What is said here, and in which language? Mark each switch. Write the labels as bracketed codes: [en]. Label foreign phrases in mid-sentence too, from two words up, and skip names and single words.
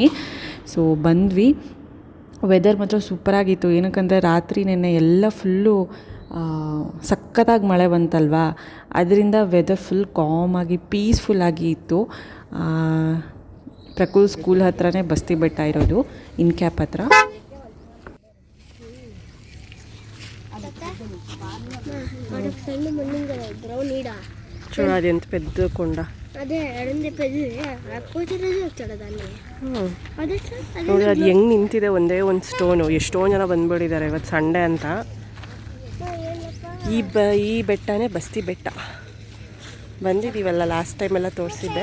[kn] ಸೊ ಬಂದ್ವಿ. ವೆದರ್ ಮಾತ್ರ ಸೂಪರಾಗಿತ್ತು. ಏನಕ್ಕಂದರೆ ರಾತ್ರಿ ನೆನ್ನೆ ಎಲ್ಲ ಫುಲ್ಲು ಸಖತ್ತಾಗಿ ಮಳೆ ಬಂತಲ್ವಾ, ಅದರಿಂದ ವೆದರ್ ಫುಲ್ ಕಾಮಾಗಿ ಪೀಸ್ಫುಲ್ಲಾಗಿ ಇತ್ತು. ಪ್ರಕುಲ್ ಸ್ಕೂಲ್ ಹತ್ರನೇ ಬಸ್ತಿ ಬೆಟ್ಟ ಇರೋದು, ಇನ್ಕ್ಯಾಪ್ ಹತ್ರ. [te] చూడు అది ఎంత పెద్ద కొండ. [kn] ನೋಡಿ ಅದು ಹೆಂಗೆ ನಿಂತಿದೆ, ಒಂದೇ ಒಂದು ಸ್ಟೋನು. ಎಷ್ಟೊಂದು ಜನ ಬಂದ್ಬಿಟ್ಟಿದ್ದಾರೆ ಇವತ್ತು ಸಂಡೇ ಅಂತ. ಈ ಬೆಟ್ಟನೇ ಬಸ್ತಿ ಬೆಟ್ಟ. ಬಂದಿದ್ದೀವಲ್ಲ, ಲಾಸ್ಟ್ ಟೈಮೆಲ್ಲ ತೋರಿಸಿದ್ದೆ.